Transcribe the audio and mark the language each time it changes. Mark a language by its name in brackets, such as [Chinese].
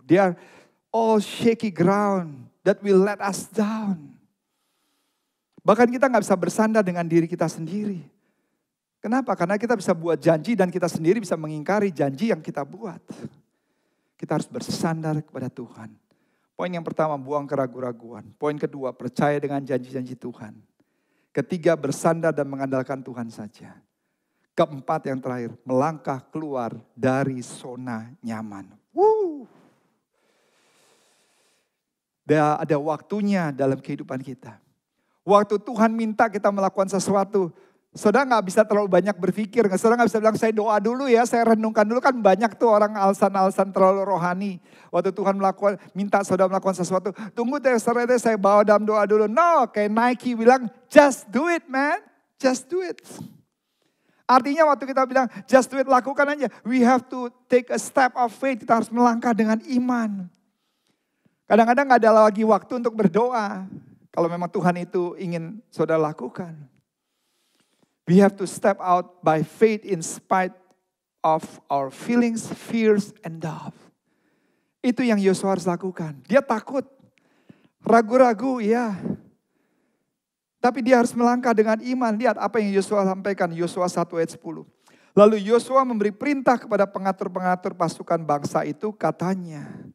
[English] They are all shaky ground that will let us down. [Indonesian] Bahkan kita gak bisa bersandar dengan diri kita sendiri. Kenapa? Karena kita bisa buat janji dan kita sendiri bisa mengingkari janji yang kita buat. Kita harus bersandar kepada Tuhan. Poin yang pertama, buang keraguan-raguan. Poin kedua, percaya dengan janji-janji Tuhan. Ketiga, bersandar dan mengandalkan Tuhan saja. Keempat yang terakhir, melangkah keluar dari zona nyaman. Ada waktunya dalam kehidupan kita. Waktu Tuhan minta kita melakukan sesuatu, saudara gak bisa terlalu banyak berpikir. Saudara gak bisa bilang saya doa dulu ya, saya renungkan dulu. Kan banyak tuh orang alasan-alasan terlalu rohani. Waktu Tuhan minta saudara melakukan sesuatu. Tunggu deh saudara, saya bawa dalam doa dulu. [English] No, [Indonesian] kayak Nike bilang [English] just do it man. Just do it. [Indonesian] Artinya waktu kita bilang [English] just do it, [Indonesian] lakukan aja. [English] We have to take a step of faith. [Indonesian] Kita harus melangkah dengan iman. Kadang-kadang gak ada lagi waktu untuk berdoa. Kalau memang Tuhan itu ingin saudara lakukan. [English] We have to step out by faith in spite of our feelings, fears, and doubt. [Indonesian] Itu yang Yosua harus lakukan. Dia takut, ragu-ragu, ya. Tapi dia harus melangkah dengan iman. Lihat apa yang Yosua sampaikan, Yosua 1 ayat 10. Lalu Yosua memberi perintah kepada pengatur-pengatur pasukan bangsa itu, katanya.